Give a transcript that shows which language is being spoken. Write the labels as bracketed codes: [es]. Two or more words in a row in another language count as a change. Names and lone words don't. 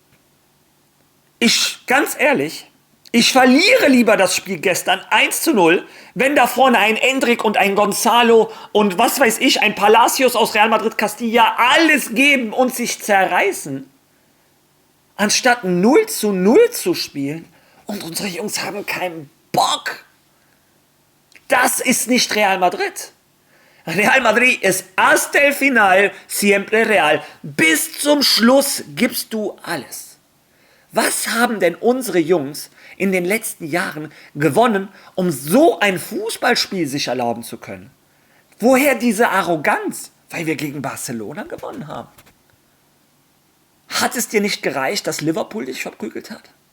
[de] Ganz ehrlich, ich verliere lieber das Spiel gestern 1:0, wenn da vorne ein Endrick und ein Gonzalo und was weiß ich, ein Palacios aus Real Madrid Castilla alles geben und sich zerreißen, anstatt 0:0 zu spielen und unsere Jungs haben keinen Bock. Das ist nicht Real Madrid. Real Madrid ist [es] hasta el final siempre real. [de] Bis zum Schluss gibst du alles. Was haben denn unsere Jungs in den letzten Jahren gewonnen, um so ein Fußballspiel sich erlauben zu können? Woher diese Arroganz? Weil wir gegen Barcelona gewonnen haben. Hat es dir nicht gereicht, dass Liverpool dich verprügelt hat?